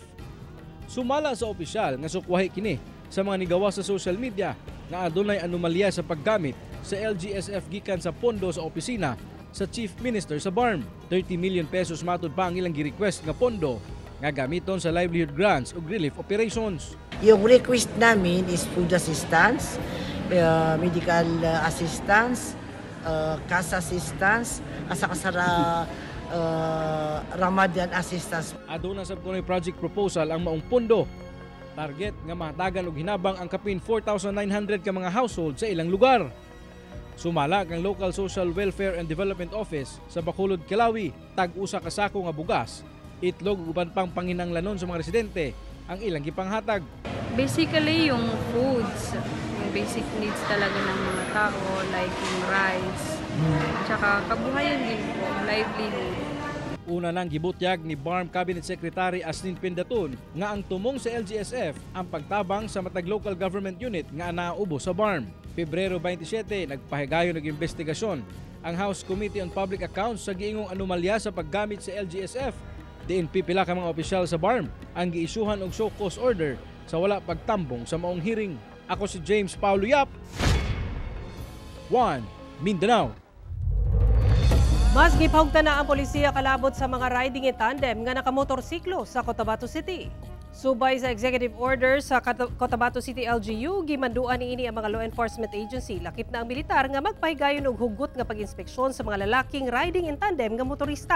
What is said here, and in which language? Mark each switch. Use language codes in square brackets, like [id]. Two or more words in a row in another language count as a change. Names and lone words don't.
[ceb] Sumala sa opisyal nga sukwahi kini sa mga nigawa sa [en] social media [ceb] na adunay anomalya sa paggamit sa LGSF gikan sa pondo sa opisina sa Chief Minister sa BARM. 30 million pesos matud pa ang ilang gi-request nga pondo nga gamiton sa [en] livelihood grants [ceb] ug [en] relief operations. Yung request namin is food assistance, medical assistance, cash assistance, asa kasara Ramadan assistance. [ceb] Aduna sab kunoy [en] project proposal [ceb] ang maong pondo. Target nga mahatagan og hinabang ang kapin 4,900 ka mga household sa ilang lugar. Sumala ang Local Social Welfare and Development Office sa Bacolod, Calawi, tag-usa ka sako nga bugas, itlog ug uban pang panginahanglanon sa mga residente ang ilang gipanghatag. [tl] Basically yung foods, yung [en] basic needs [tl] talaga ng mga tao like yung rice, tsaka kabuhayan din po, [en] livelihood. [ceb] Una nang gibutyag ni BARM Cabinet Secretary Aslin Pindaton nga ang tumong sa LGSF ang pagtabang sa matag local government unit nga naubo sa BARM. Pebrero 27, nagpahigayon ng investigasyon ang House Committee on Public Accounts sa giingong anomalya sa paggamit sa LGSF. Diin pipila ka mga opisyal sa BARM ang giisuhan og [en] show cause order [ceb] sa wala pagtambong sa maong hearing. Ako si James Paulo Yap, One Mindanao. Mas gipahugtan na ang polisiya kalabot sa mga [en] riding in tandem [ceb] nga nakamotorsiklo sa Cotabato City. Subay sa [en] executive order [ceb] sa Cotabato City LGU, gimanduan niini ang mga [en] law enforcement agency [ceb] lakip na ang militar nga magpahigayon og hugot nga pag-inspeksyon sa mga lalaking [en] riding in tandem [ceb] nga motorista.